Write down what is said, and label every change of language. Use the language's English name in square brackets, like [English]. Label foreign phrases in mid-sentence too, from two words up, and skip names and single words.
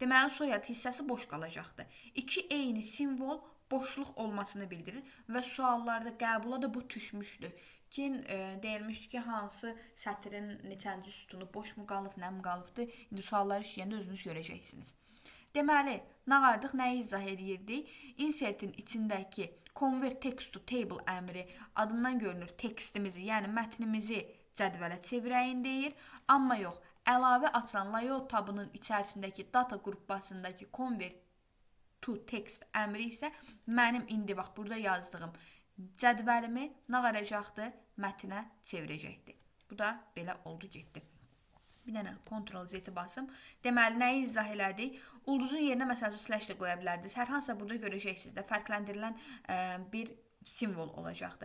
[Azerbaijani] Deməli, soyad hissəsi boş qalacaqdı. 2 eyni simvol boşluq olmasını bildirir və suallarda qəbula da bu düşmüşdü. Deyilmişdi ki, hansı sətrin neçənci sütunu boş mu qalıb, nə mi qalıbdı? İndi sualları işləyəndə özünüz görəcəksiniz. Deməli, nağardıq nəyi izah edirdik? Insertin içindəki [English] convert text to table [Azerbaijani] əmri adından görünür tekstimizi, yəni mətnimizi cədvələ çevirəyin deyir. Amma yox, əlavə açan layout tabının içərisindəki data qrupbasındakı [English] convert to text [Azerbaijani] əmri isə mənim indi bax burada yazdığım cədvəlimi nağaracaqdır, mətnə çevirəcəkdir. Bu da belə oldu getdi. Bir dənə Ctrl Z basım. Deməli, nəyi izah elədik? Ulduzun yerinə məsələn slash da qoya bilərdiniz. Hər hansısa burada görəcəksiniz də fərqləndirilən bir simvol olacaqdır.